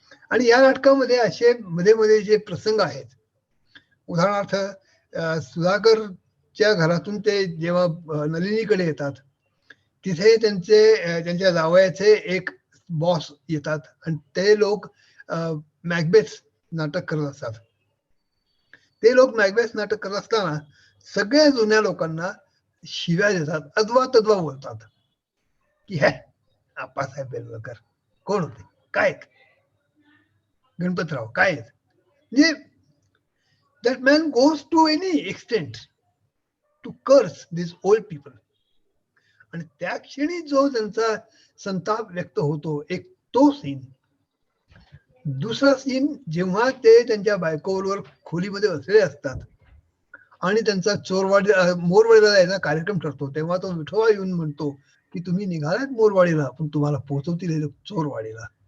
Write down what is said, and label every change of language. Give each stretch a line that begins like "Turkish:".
Marathi: आणि या नाटकामध्ये असे मध्ये मध्ये जे प्रसंग आहेत, उदाहरणार्थ सुधाकरच्या घरातून ते जेव्हा नलिनीकडे येतात, तिथे त्यांच्या जावयाचे एक बॉस येतात आणि ते लोक मॅकबेथ नाटक करत असतात. ते लोक मॅकबेथ नाटक करत असताना सगळ्या जुन्या लोकांना शिव्या देतात, अद्वा तद्वा बोलतात की हे आप्पासाहेब बेलवलकर कोण होते, काय गणपतराव काय.
English: म्हणजे that man goes to any extent to curse these old people.
Marathi: आणि त्या क्षणी जो त्यांचा संताप व्यक्त होतो, एक तो सीन. दुसरा सीन जेव्हा ते त्यांच्या बायकोवर खोलीमध्ये बसलेले असतात आणि त्यांचा मोरवाडीला जायचा कार्यक्रम ठरतो, तेव्हा तो विठोबा येऊन म्हणतो की तुम्ही निघालात मोरवाडीला, पण तुम्हाला पोहोचवतील चोरवाडीला.